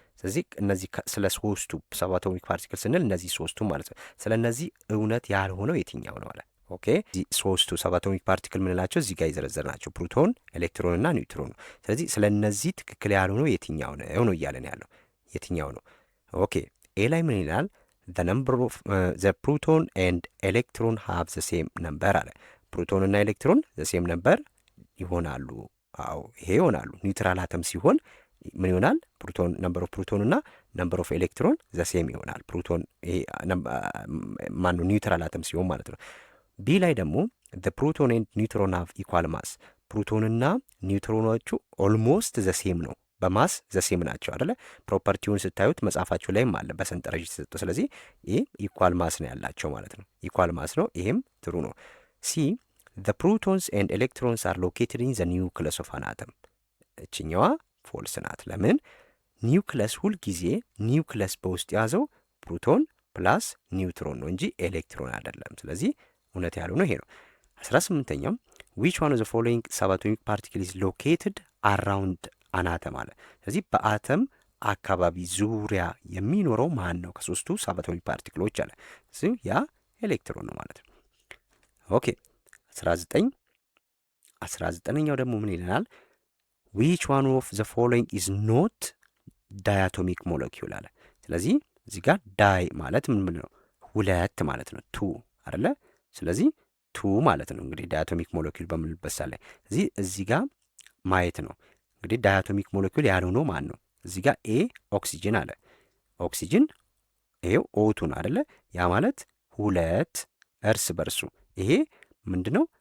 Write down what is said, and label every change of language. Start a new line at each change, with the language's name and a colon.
Amharic: ስለዚህ እነዚህ ስለ ሶስቱ ሰብአቶሚክ ፓርቲክል ስንል እነዚህ ሶስቱ ማለት ነው። ስለ እነዚህ እውነት ያልሆነው የትኛው ነው አለ። ኦኬ ሶስቱ ሰብአቶሚክ ፓርቲክል ምንላቸው እዚህ ጋር የዘረዘር ናቸው፣ ፕሮቶን፣ ኤሌክትሮን እና ኒውትሮን ነው። ስለዚህ ስለ እነዚህ ትክክል ያልሆነው የትኛው ነው እያለን ያለው የትኛው ነው? ኦኬ ኤ ላይ ምን ይላል?
English: the number of the proton and electron have the same number
Amharic: አለ። ፕሮቶን እና ኤሌክትሮን
English: the same number
Amharic: ይሆናሉ። አዎ ይሄ ይሆናሉ። ኒውትራል አተም ሲሆን ምን ይሆናል? ፕሮቶን ነምበር ኦፍ ፕሮቶን እና ነምበር ኦፍ ኤሌክትሮን ዘ ሴም ይሆናል። ፕሮቶን ይሄ ማነው ኒውትራል አተም ሲሆን ማለት ነው። ቢ ላይ ደግሞ
English: the proton and neutron have equal mass
Amharic: ፕሮቶንና ኒውትሮኖቹ ኦልሞስት ዘ ሴም ነው፣ በማስ ዘ ሴም ናቸው አይደለ? ፕሮፐርቲውን ስታዩት መጽሐፋችሁ ላይም አለ በሰንጠረዥ ተሰጥቶ። ስለዚህ ይህ ኢኳል ማስ ነው ያላቸው ማለት ነው። ኢኳል ማስ ነው፣ ይሄም ትሩ ነው። ሲ
English: the protons and electrons are located in the nucleus of an atom
Amharic: እችኛዋ ፎልስ ናት። ለምን? ኒውክለስ ሁልጊዜ ኒውክለስ በውስጥ የያዘው ፕሮቶን ፕላስ ኒውትሮን ነው እንጂ ኤሌክትሮን አይደለም። ስለዚህ እውነት ያልሆነው ይሄ ነው። 18ኛው
English: which one of the following subatomic particle is located around an atom
Amharic: አለ። ስለዚህ በአተም አካባቢ ዙሪያ የሚኖረው ማን ነው? ከሶስቱ ሰባቶሚክ ፓርቲክሎች አለ። ስለዚህ ያ ኤሌክትሮን ነው ማለት ነው። ኦኬ 19ኛው ደግሞ ምን ይለናል?
English: which one of the following is not diatomic molecule
Amharic: አለ። ስለዚህ እዚህ ጋር ዳይ ማለት ምን ነው? ሁለት ማለት ነው። ቱ አይደለ? ስለዚህ ቱ ማለት ነው እንግዲህ ዳያቶሚክ ሞለኪውል በምንልበት ላይ እዚህ ጋር ማየት ነው። እንግዲህ ዳያቶሚክ ሞለኪውል ያልሆነው ማን ነው? እዚህ ጋር ኤ ኦክሲጅን አለ። ኦክሲጅን ይሄው ኦቱ ነው አይደለ? ያ ማለት ሁለት እርስ በርሱ ይሄ ምንድነው?